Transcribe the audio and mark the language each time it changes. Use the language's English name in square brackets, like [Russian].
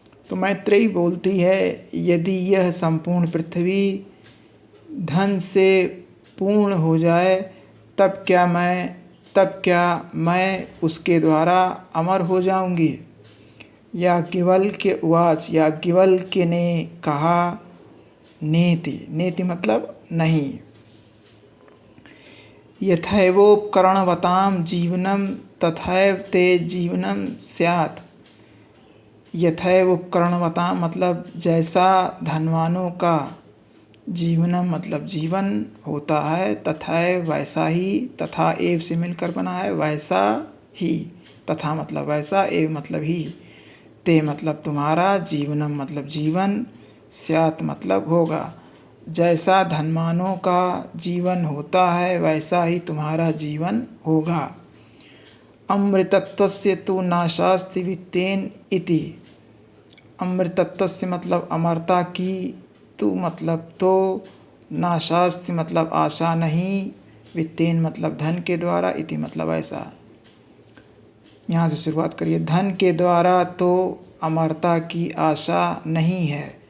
[Hindi] तो मैत्रेयी बोलती है, यदि यह संपूर्ण पृथ्वी धन से पूर्ण हो जाए तब क्या मैं उसके द्वारा अमर हो जाऊंगी। [Sanskrit] याज्ञवल्क्य उवाच [Hindi] याज्ञवल्क्य ने कहा, नेति मतलब नहीं। [Sanskrit] यथैवोपकरणवतां जीवनं तथैव ते जीवनं स्यात्। [Hindi] यथैवोपकरणवतां मतलब जैसा धनवानों का जीवनम मतलब जीवन होता है, तथैव वैसा ही, तथा एव से मिलकर बना है, वैसा ही, तथा मतलब वैसा, एव मतलब ही, ते मतलब तुम्हारा, जीवनम मतलब जीवन, स्यात् मतलब होगा। जैसा धनवानों का जीवन होता है वैसा ही तुम्हारा जीवन होगा। [Sanskrit] अमृतत्वस्य तु नाशास्ति वित्तेन इति। [Hindi] अमृतत्वस्य मतलब अमरता की, तु मतलब तो, नाशास्ति मतलब आशा नहीं, वित्तेन मतलब धन के द्वारा, इति मतलब ऐसा। यहाँ से शुरुआत करिए। धन के द्वारा तो अमरता की आशा नहीं है।